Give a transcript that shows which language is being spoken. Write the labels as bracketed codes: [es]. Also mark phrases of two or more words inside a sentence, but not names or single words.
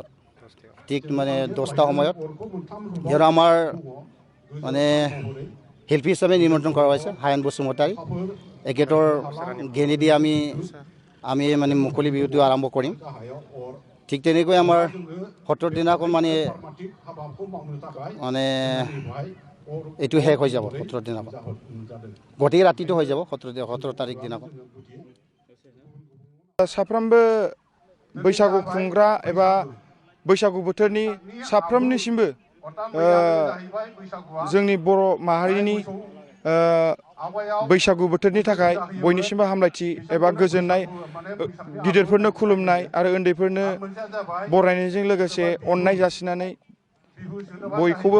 [as] ঠিক মানে 10টা সময়ত ইয়াৰ আমাৰ মানে শিল্পী হিচাপে নিমন্ত্ৰণ কৰা হৈছে হায়ন বসুমতাৰী এখেতৰ গেলি দি আমি মানে মুকলি বিহুটো আৰম্ভ কৰিম ঠিক তেনেকৈ আমাৰ 17 দিনাখন মানে এইটো শেষ হৈ যাব 17 দিনাখন গোটেই ৰাতিটো হৈ যাব 17 তাৰিখ দিনাখন [brx] साफ्रोमबो बैसागु खुंग्रा एबा बैसागु बोथोरनि साफ्रोमनिसिमबो जोंनि बर' माहारिनि बैसागु बोथोरनि थाखाय बयनिसिमबो हामलायथि एबा गोजोननाय गिदिरफोरनो खुलुमनाय आरो उन्दैफोरनो बरायनायजों लोगोसे अननाय जासिनानै बयखौबो